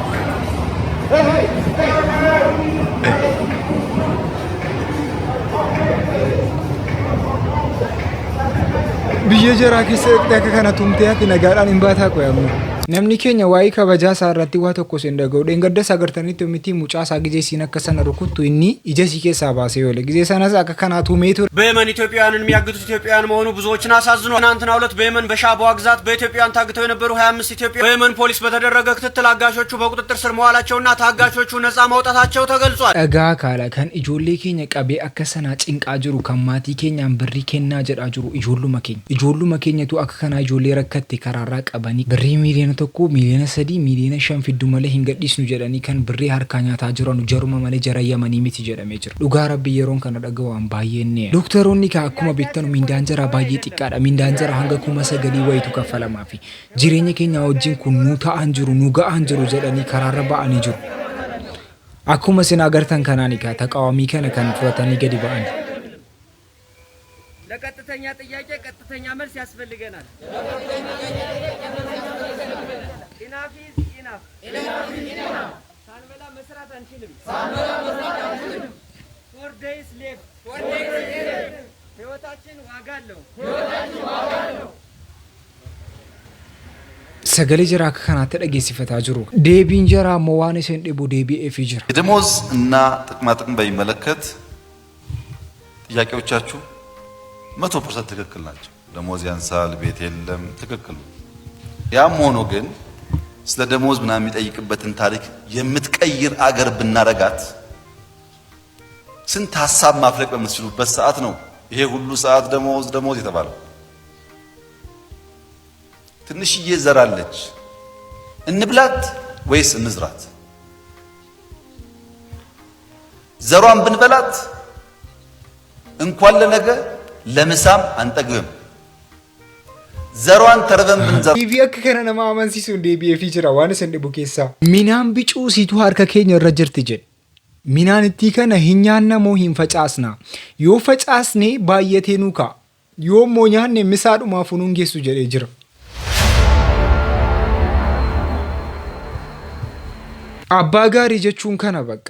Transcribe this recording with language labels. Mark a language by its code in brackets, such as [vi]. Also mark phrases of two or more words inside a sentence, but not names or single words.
[om] Biyya jaraa keessa akka kana tumtee ati nagaadhaan hin baataa qoyamu. Namni keenya waa'ee kabajaa isaa irratti waa tokko sin dhaga'u. Dheengadda sagartanitti miti mucaa isaa gizee siin akka sana rukuttu inni ija sii keessaa baasee oole. Gizee sanas akka kanaa tumee ture. [am] በየመን ኢትዮጵያውያንን የሚያግቱት ኢትዮጵያውያን መሆኑ ብዙዎችን አሳዝኗል። ትናንትናው ዕለት በየመን በሻባዋ ግዛት በኢትዮጵያውያን ታግተው የነበሩ 25 ኢትዮጵያውያን በየመን ፖሊስ በተደረገ ክትትል አጋሾቹ በቁጥጥር ስር መዋላቸውና ታጋቾቹ ነፃ መውጣታቸው ተገልጿል። [om] እጋ ካለ ከን ijoollee keenya qabee akka sanaa cinqaa jiru kan maatii keenyaan birrii kennaa jedhaa jiru ijoolluma keenyatu akka kanaa ijoollee rakkatte karaarraa qabanii birrii miiliyoona tokko miiliyoona 3 miiliyoona 5 fiddu malee hin gadhiisnu jedhanii kan birrii harkaa nyaataa jiran jaruma malee jara yamanii miti jedhamee jira. Dhugaa rabbi yeroon kana dhaga'uun baay'ee Doktoroonni ka akkuma beektan mindaan jaraa baay'ee xiqqaadha. Mindaan jaraa hanga 9,000 wayitu kaffalamaa fi jireenya keenya wajjin kun nu ta'an jiru nu ga'an jiru jedhanii karaarra ba'anii jiru. Akkuma isin agartan kanaan ka taqaawamii kana kan fudhatanii gadi ba'an. [am] ለቀጥተኛ ጥያቄ ቀጥተኛ መልስ ያስፈልገናል። [en] enough is enough። [am] ሳንበላ መስራት አንችልም። [en] 4 days left. [am] ህይወታችን ዋጋ አለው። [om] Sagalee jara akka kanaatti dhageessifataa jiru. Deebiin jaraa ammoo waan isin dhibu deebi'eefii jira. [am] የደሞዝ እና ጥቅማ ጥቅም በሚመለከት ጥያቄዎቻችሁ 100% ትክክል ናቸው። ደሞዝ ያንሳል፣ ቤት የለም፣ ትክክል ነው። ያም ሆኖ ግን ስለ ደሞዝ ምናምን የሚጠይቅበትን ታሪክ የምትቀይር አገር ብናረጋት ስንት ሐሳብ ማፍለቅ በምትችሉበት ሰዓት ነው ይሄ ሁሉ ሰዓት ደሞዝ የተባለው። ትንሽዬ ዘራለች እንብላት ወይስ እንዝራት? ዘሯን ብንበላት እንኳን ለነገ ለምሳም አንጠግብም። ዘሯን ተርበን ብንዘራ [om] ቲቪ akka kana nama amansiisuun deebi'eefii jira waan isin dhibu keessaa. Minaan bicuusiitu harka keenya irra jirti jedhe. Minaan ittii kana hin nyaanna moo hin facaasna? Yoo facaasne baay'atee nu ka'a. Yoo immoo nyaanne misaadhumaaf nuun geessu jedhee jira. Abbaa gaarii jechuun kana bakka.